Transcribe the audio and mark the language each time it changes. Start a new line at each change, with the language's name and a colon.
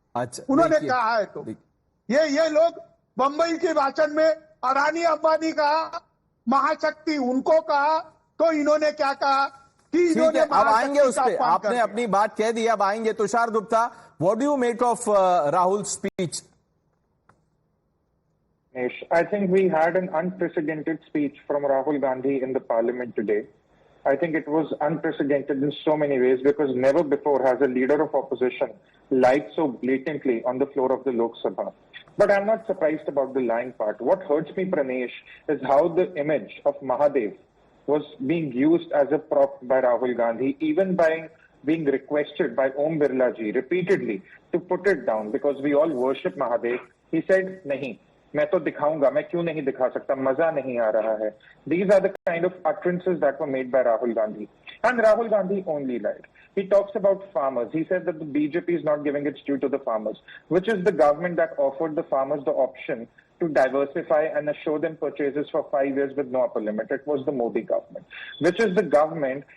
Hindi: अच्छा, उन्होंने कहा है तो ये लोग बंबई के भाषण में अडानी अंबानी कहा, महाशक्ति उनको कहा, तो इन्होंने क्या कहा कि इन्होंने. अब आएंगे उस पे, आपने अपनी बात कह दी, अब आएंगे. Tushar Gupta,
English: What do you make of Rahul speech? I think we had an unprecedented speech from Rahul Gandhi in the parliament today. I think it was unprecedented in so many ways because never before has a leader of opposition lied so blatantly on the floor of the Lok Sabha. But I'm not surprised about the lying part. What hurts me, Pranesh, is how the image of Mahadev was being used as a prop by Rahul Gandhi, even by being requested by Om Birla ji repeatedly to put it down because we all worship Mahadev. He said,
Hindi: nahi. मैं तो दिखाऊंगा, मैं क्यों नहीं दिखा सकता, मजा नहीं आ रहा है.
English: These are the kind of utterances that were made by Rahul Gandhi. And Rahul Gandhi only lied. He talks about farmers. He said that the BJP is not giving its due to the farmers, which is the government that offered the farmers the option to diversify and assure them purchases for 5 years with no upper limit. It was the Modi government, which is the government